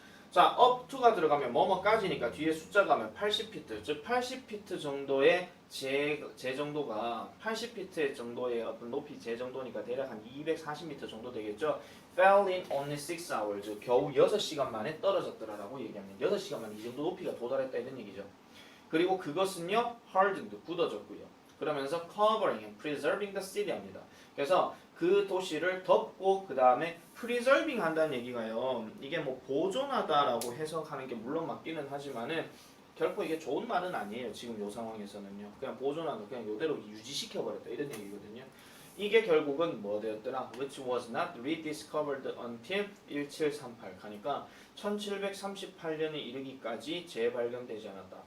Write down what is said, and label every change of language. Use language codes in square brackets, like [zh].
[ko] 자, up to가 들어가면 뭐뭐까지니까 뒤에 숫자가 하면 80피트, 즉 80피트 정도의 제 정도가 80피트 정도의 어떤 높이 제 정도니까 대략 한 240m 정도 되겠죠. [en] fell in only 6 hours, [ko] 즉 겨우 6시간 만에 떨어졌더라라고 얘기합니다. 6시간 만에 이 정도 높이가 도달했다 이런 얘기죠. 그리고 그것은요, hardened, 굳어졌고요. 그러면서 [en] covering and preserving the city [ko] 합니다. 그래서 그 도시를 덮고 그 다음에 preserving 한다는 얘기가요. 이게 뭐 보존하다라고 해석하는 게 물론 맞기는 하지만은 결코 이게 좋은 말은 아니에요. 지금 이 상황에서는요. 그냥 보존하다, 그냥 이대로 유지시켜버렸다 이런 얘기거든요. 이게 결국은 뭐 되었더라? [en] Which was not rediscovered until 1738 [ko] 가니까 1738년에 이르기까지 재발견되지 않았다.